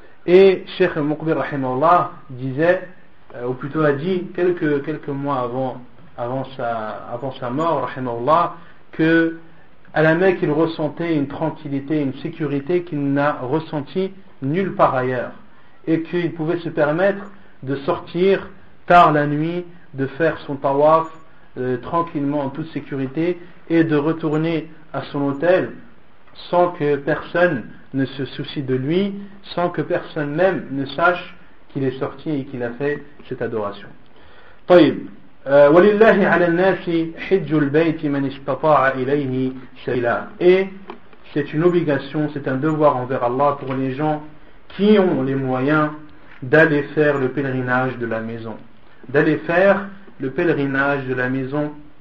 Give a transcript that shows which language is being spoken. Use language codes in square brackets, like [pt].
[fr] Et Cheikh Muqbil rahimahullah disait, ou plutôt a dit quelques mois avant sa mort rahimahullah, que à la Mecque il ressentait une tranquillité, une sécurité qu'il n'a ressenti nulle part ailleurs, et qu'il pouvait se permettre de sortir tard la nuit, de faire son tawaf tranquillement en toute sécurité et de retourner à son hôtel sans que personne ne se soucie de lui, sans que personne même ne sache qu'il est sorti et qu'il a fait cette adoration. [ar] طيب ولله على الناس حج البيت من استطاع إليه سبيلا. [fr] Et c'est une obligation, c'est un devoir envers Allah pour les gens qui ont les moyens d'aller faire le pèlerinage de la maison. D'aller faire le pèlerinage de la maison.